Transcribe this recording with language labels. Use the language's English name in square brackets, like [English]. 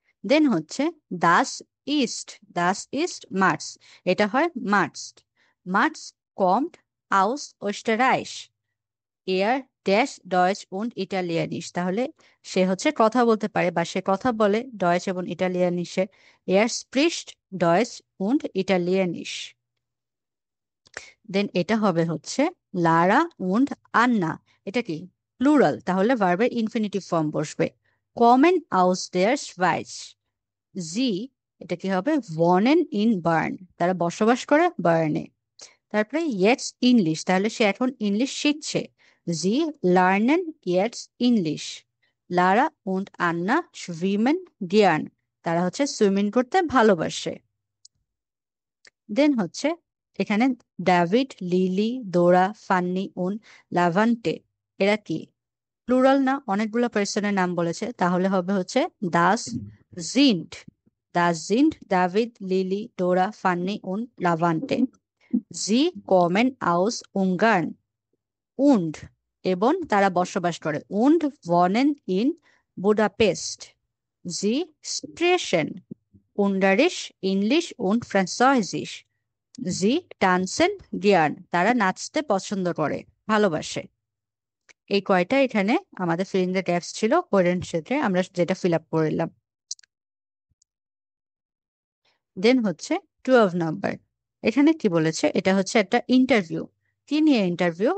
[Bangla] দেন হচ্ছে [German] দাস ইস্ট, দাস ইস্ট মার্স, [Bangla] এটা হয় Mars. Mars commode [German] aus Österreich. Er ড্যাশ ডয়েচ und ইটালিয়ানিশ, [Bangla] তাহলে সে হচ্ছে কথা বলতে পারে বা সে কথা বলে ডয়েচ এবং ইটালিয়ানিশে। [German] Er spricht Deutsch und Italienisch। [Bangla] দেন এটা হবে হচ্ছে লারা und আন্না। এটা কি প্লুরাল, তাহলে ভার্বের ইনফিনিটিভ ফর্ম বসবে। [German] কমেন aus der Schweiz। [Bangla] জি, এটা কি হবে [German] wohnen in Bern, [Bangla] তারা বসবাস করে বার্নে। তারপরে jetzt ইংলিশ, তাহলে সে এখন ইংলিশ শিখছে। [German] Sie lernen jetzt English। [Bangla] লারা und আন্না [German] schwimmen gern, [Bangla] তারা হচ্ছে সুইমিং করতে ভালোবাসে। দেন হচ্ছে এখানে ডেভিড, লিলি, দোরা, ফান্নি und লাভান্টে, এরা কি প্লুরাল না, অনেকগুলো পার্সনের নাম বলেছে, তাহলে হবে হচ্ছে [German] das sind। Das sind David, Lili, Dora, Fanny und Lavante। Sie kommen aus Ungarn und [Bangla] এবং তারা বসবাস করে [German] und wohnen in Budapest। Sie sprechen Ungarisch, English und Französisch। Sie tanzen gern, [Bangla] তারা নাচতে পছন্দ করে, ভালোবাসে। এই কয়টা এখানে আমাদের ফিলিং দ্য গ্যাপস ছিল কোহেরেন্ট ক্ষেত্রে, আমরা যেটা ফিল আপ করলাম। দেন হচ্ছে 12 নাম্বার, এখানে কি বলেছে, এটা হচ্ছে একটা ইন্টারভিউ। কি নিয়ে ইন্টারভিউ?